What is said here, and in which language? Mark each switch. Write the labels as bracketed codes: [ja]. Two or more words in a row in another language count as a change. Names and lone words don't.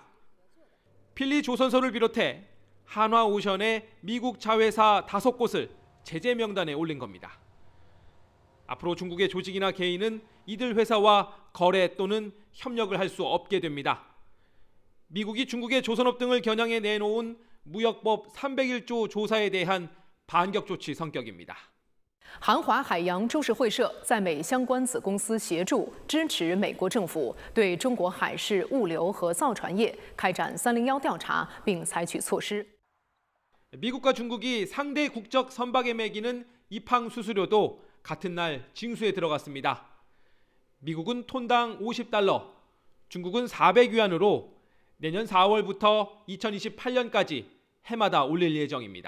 [ko] 필리 조선소를 비롯해 한화오션의 미국 자회사 5곳을 제재 명단에 올린 겁니다. 앞으로 중국의 조직이나 개인은 이들 회사와 거래 또는 협력을 할 수 없게 됩니다. 미국이 중국의 조선업 등을 겨냥해 내놓은 무역법 301조 조사에 대한 반격 조치 성격입니다. [zh] 韩华海洋株式会社在美相关子公司协助支持美国政府对中国海事物流和造船业开展301调查，并采取措施。 [ko] 미국과 중국이 상대 국적 선박에 매기는 입항 수수료도 같은 날 징수에 들어갔습니다. 미국은 톤당 50달러, 중국은 400위안으로 내년 4월부터 2028년까지 해마다 올릴 예정입니다.